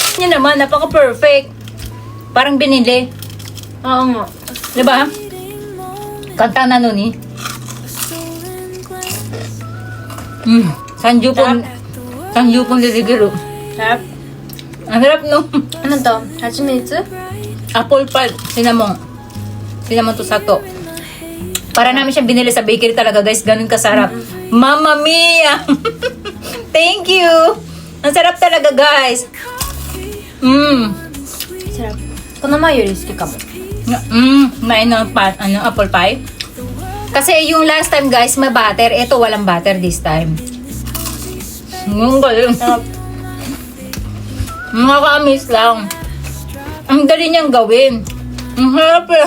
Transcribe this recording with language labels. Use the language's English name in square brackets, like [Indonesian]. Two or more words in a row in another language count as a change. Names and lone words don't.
[Filipino] Yan naman, napaka-perfect. Parang binili. Oo nga. Diba? Kanta na nun eh. Sanjupong liligiro. Sarap. Ang harap no. Ano to? Hachimitsu? [English] Apple pie. Cinnamon. Cinnamon [Japanese] と砂糖. [Filipino] Para namin siyang binili sa bakery talaga guys. Ganun kasarap. [Italian] Mamma mia! [English] Thank you! [Filipino] Ang sarap talaga guys. Sarap. [Japanese] この前より好きかも。 [Filipino] May [English] apple pie. [Filipino] Kasi yung [English] last time [Filipino] guys, may butter. Ito walang butter [English] this time. [Filipino] Ang galing. Nakaka-miss lang. Ang dali niyang gawin. Ang harap lang.